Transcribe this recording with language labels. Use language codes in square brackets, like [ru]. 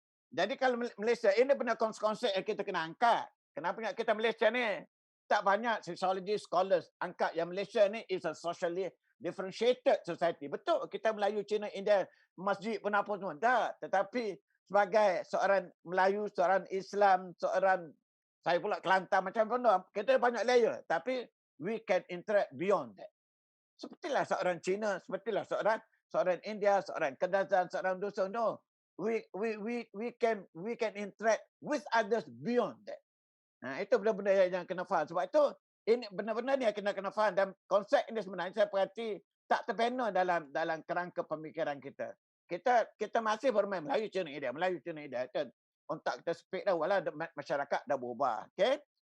[ms] Jadi kalau Malaysia, ini benar konsep yang kita kena angkat. Kenapa kita Malaysia ni tak banyak [en] sociology scholars [ms] angkat yang Malaysia ni [en] is a socially differentiated society. [ms] Betul, kita Melayu, Cina, India, masjid pun apa semua. Tak, tetapi sebagai seorang Melayu, seorang Islam, seorang saya pula Kelantan macam mana, kita banyak layer. Tapi [en] we can interact beyond that. [ms] Sepertilah seorang Cina, sepertilah seorang India, seorang Kedasan, seorang Dusun. [en] No, we can interact with others beyond that. [ms] Itu benda-benda yang kena faham. Sebab itu ini benar-benar ni yang kena faham, dan konsep ini sebenarnya saya perhati tak terbina dalam kerangka pemikiran kita. Kita masih bermain Melayu Cina India, Melayu Cina India. Untuk kita speak dah, walau masyarakat dah berubah. Okay?